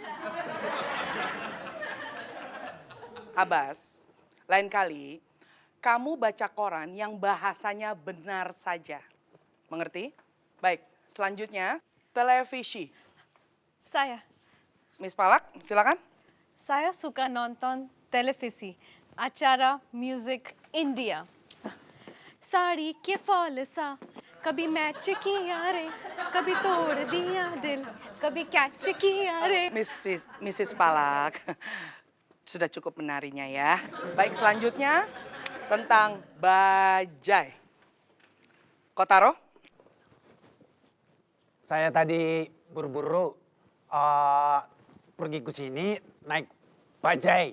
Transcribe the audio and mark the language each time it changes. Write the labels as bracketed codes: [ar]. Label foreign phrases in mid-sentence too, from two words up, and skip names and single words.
[id] Abbas, lain kali kamu baca koran yang bahasanya benar saja. Mengerti? Baik, selanjutnya televisi. Saya Miss Palak, silakan. saya suka nonton televisi, acara music India. [hi] साड़ी के फॉल सा कभी मैच किया रे कभी तोड़ दिया दिल कभी कैच किया रे. [id] Mrs. Palak, sudah cukup menarinya ya. Baik, selanjutnya tentang bajai. Kotaro? Saya tadi buru-buru pergi ke sini naik bajai.